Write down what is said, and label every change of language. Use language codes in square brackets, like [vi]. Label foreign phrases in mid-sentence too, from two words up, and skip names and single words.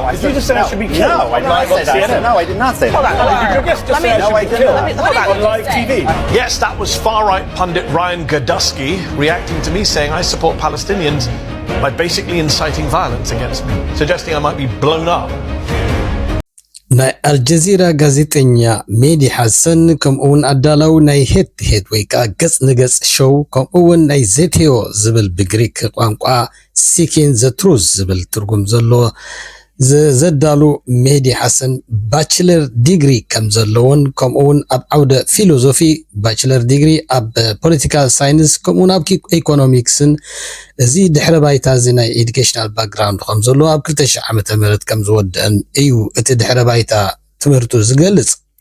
[en] Did you just say I should be killed? No, I did not say that. No, I did not say that. Did your guest just say I should be killed on live TV? Yes, that was far-right pundit Ryan Gadusky reacting to me saying I support Palestinians by basically inciting violence against me, suggesting I might be blown up. [ti] ናይ አልጀዚራ ጋዜጠኛ ሜዲ ሐሰን ከምኡውን አዳላው ናይ ሄድ ወይ ከዓ ገጽ ንገጽ ሾው ከምኡውን ናይ ዜቴዮ ዝብል ብግሪክ ቋንቋ [en] seeking the truth [ti] ዝብል ትርጉም ዘሎ ዘዳሉ ሜዲ ሐሰን [en] bachelor degree [ti] ከም ዘለውን ከምኡውን ኣብ ዓውደ ፊሎሶፊ [en] bachelor degree [ti] ኣብ [en] political science [ti] ከምኡውን ኣብ ኢኮኖሚክስን እዚ ድሕረ ባይታ እዚ ናይ [en] educational background [ti] ከም ዘሎ ኣብ 2000 ዓመተ ምህረት ከም ዝወደአን እዩ እቲ ድሕረ ባይታ ትምህርቱ ዝገልጽ